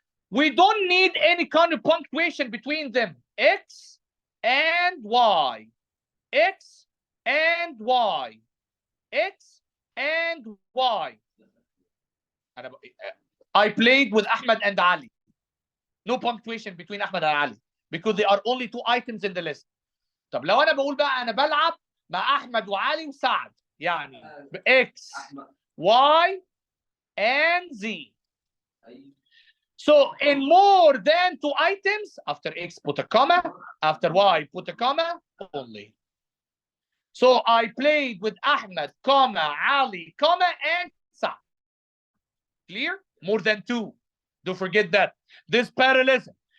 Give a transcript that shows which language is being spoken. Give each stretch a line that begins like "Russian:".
English: We don't need any kind of punctuation between them. X and Y. X and Y. X and Y. I played with Ahmed and Ali. No punctuation between Ahmed and Ali, because there are only two items in the list.
Arabic: طب لو انا بقول بقى انا بلعب مع احمد وعلي وسعد، يعني X, Y, and Z.
English: So in more than two items, after X put a comma, after Y put a comma only. So I played with Ahmed, comma, Ali, comma, and Sa'd. Clear? More than two. Don't forget that. This parallelism.